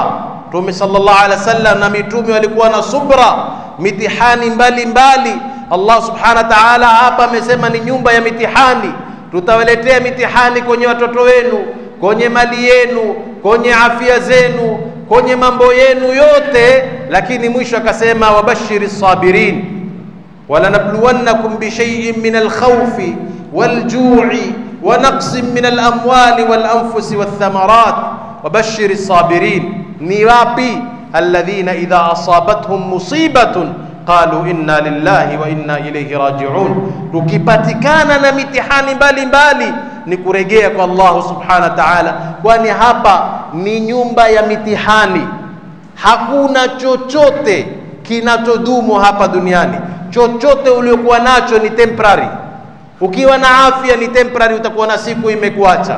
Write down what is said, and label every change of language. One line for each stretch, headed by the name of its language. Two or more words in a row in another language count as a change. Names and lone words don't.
Swahili: Mtume
Arabic: صلى الله عليه وسلم
Swahili: na mitume walikuwa na subra mitihani mbalimbali. Allah
Arabic: سبحانه وتعالى
Swahili: hapa amesema ni nyumba ya mitihani, tutawaletea mitihani kwenye watoto wenu, kwenye mali yenu, kwenye afya zenu, kwenye mambo yenu yote. Lakini mwisho akasema
Arabic: وبشر الصابرين ولنبلونكم بشيء من الخوف والجوع ونقص من الأموال والأنفس والثمرات وبشر الصابرين. Ni wapi? الذين إذا أصابتهم مصيبة قالوا إنا لله وإنا إليه راجعون.
Swahili: Tukipatikana na mitihani mbalimbali ni kurejea kwa Allah
Arabic: سبحانه وتعالى,
Swahili: kwani hapa ni nyumba ya mitihani. Hakuna chochote kinachodumu hapa duniani. Chochote uliokuwa nacho ni temporary. Ukiwa na afya ni temporary, utakuwa na siku imekuacha.